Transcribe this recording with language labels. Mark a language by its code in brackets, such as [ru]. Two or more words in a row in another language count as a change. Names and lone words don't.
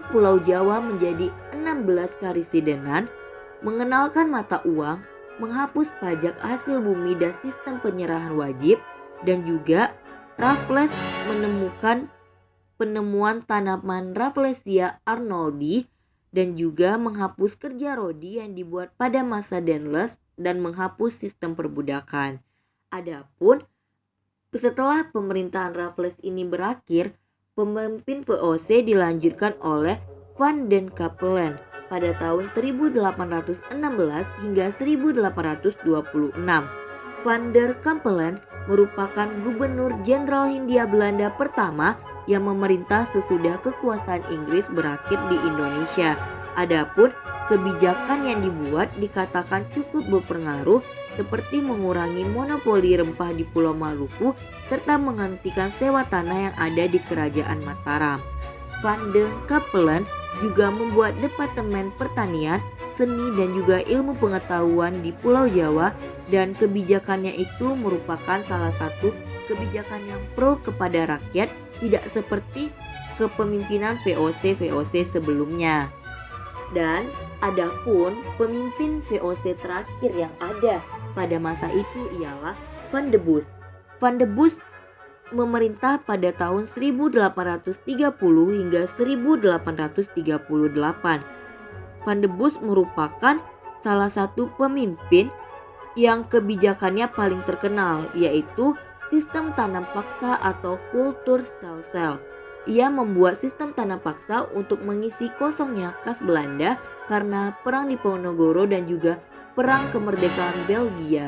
[id] Pulau Jawa menjadi 16 karisidenan, mengenalkan mata uang, menghapus pajak hasil bumi dan sistem penyerahan wajib, dan juga Raffles menemukan penemuan tanaman Rafflesia arnoldi dan juga menghapus kerja rodi yang dibuat pada masa Danells dan menghapus sistem perbudakan. Adapun setelah pemerintahan Raffles ini berakhir, pemimpin VOC dilanjutkan oleh Van den Capellen pada tahun 1816 hingga 1826. Van der Capellen merupakan gubernur jenderal Hindia Belanda pertama yang memerintah sesudah kekuasaan Inggris berakhir di Indonesia. Adapun kebijakan yang dibuat dikatakan cukup berpengaruh, seperti mengurangi monopoli rempah di Pulau Maluku serta menghentikan sewa tanah yang ada di Kerajaan Mataram. Van den Capellen juga membuat Departemen Pertanian, Seni dan juga Ilmu Pengetahuan di Pulau Jawa, dan kebijakannya itu merupakan salah satu kebijakan yang pro kepada rakyat, tidak seperti kepemimpinan VOC sebelumnya. Dan adapun pemimpin VOC terakhir yang ada pada masa itu ialah Van de Bosch. Van de Bosch memerintah pada tahun 1830 hingga 1838. Van de Bosch merupakan salah satu pemimpin yang kebijakannya paling terkenal, yaitu sistem tanam paksa atau Kulturstelsel. Ia membuat sistem tanam paksa untuk mengisi kosongnya kas Belanda karena perang Diponegoro dan juga perang kemerdekaan Belgia.